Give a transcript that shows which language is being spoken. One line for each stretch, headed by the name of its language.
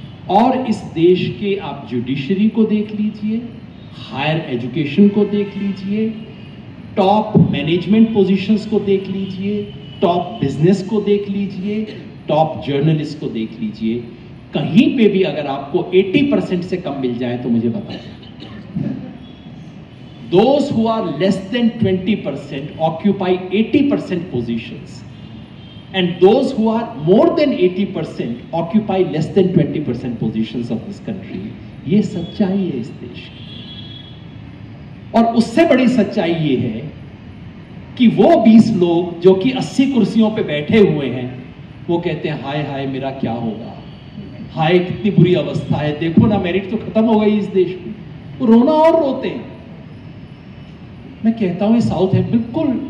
Hindi: और इस देश के आप जुडिशरी को देख लीजिए, हायर एजुकेशन को देख लीजिए, टॉप मैनेजमेंट पोजीशंस को देख लीजिए, टॉप बिजनेस को देख लीजिए, टॉप जर्नलिस्ट को देख लीजिए, कहीं पे भी अगर आपको 80% से कम मिल जाए तो मुझे बताइए।
English: Those who are less than 20% occupy 80% positions, and those who are more than 80% occupy less than 20% positions of this country.
Hindi: ये सच्चाई है इस देश की। और उससे बड़ी सच्चाई ये है कि वो 20 लोग जो कि 80 कुर्सियों पे बैठे हुए हैं, वो कहते हैं हाय हाय मेरा क्या होगा, हाय कितनी बुरी अवस्था है, देखो ना मेरिट तो खत्म हो गई इस देश में। वो रोना और रोते हैं। मैं कहता हूं ये साउथ है, बिल्कुल।